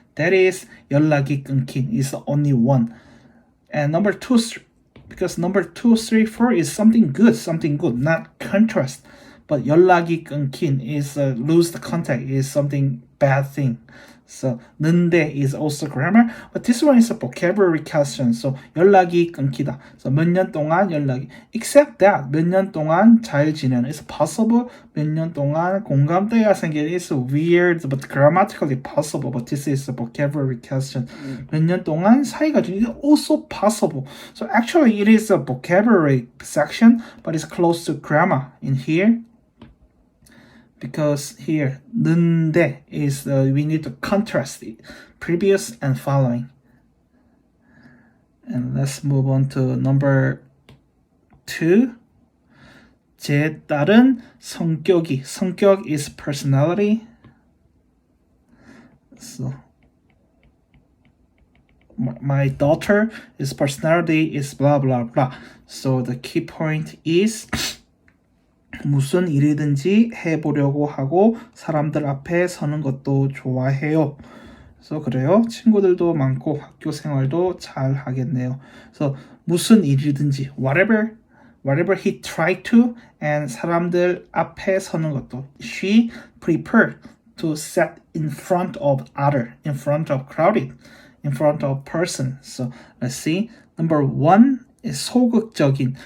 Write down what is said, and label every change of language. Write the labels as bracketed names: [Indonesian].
[English] That is [Korean] 연락이 끊긴 [English] is only one. And number 2, because number 2, 3, 4 is something good, not contrast. But 연락이 끊긴 is lose the contact is something bad thing. So 는데 is also grammar, but this one is a vocabulary question. [Korean] So 연락이 끊기다. So 몇 년 동안 연락이. [English] Except that [Korean] 몇 년 동안 잘 지내는. [English] It's possible. [Korean] 몇 년 동안 공감대가 생기는. [English] It's weird, but grammatically possible. But this is a vocabulary question. [Korean] 몇 년 동안 사이가 좋은. [English] It's also possible. So actually it is a vocabulary section, but it's close to grammar in here. Because here, 는데 is we need to contrast the previous and following. And let's move on to number 2. [Korean] 제 딸은 성격이. [English] 성격 is personality. So my daughter is personality is blah blah blah. So the key point is [Korean] 무슨 일이든지 해보려고 하고 사람들 앞에 서는 것도 좋아해요. 그래서 그래요. 친구들도 많고 학교 생활도 잘 하겠네요. 그래서 무슨 일이든지 [English] whatever he tried to and [Korean] 사람들 앞에 서는 것도 [English] she prepared to sit in front of other, in front of crowded, in front of person. So let's see. Number 1 is 소극적인.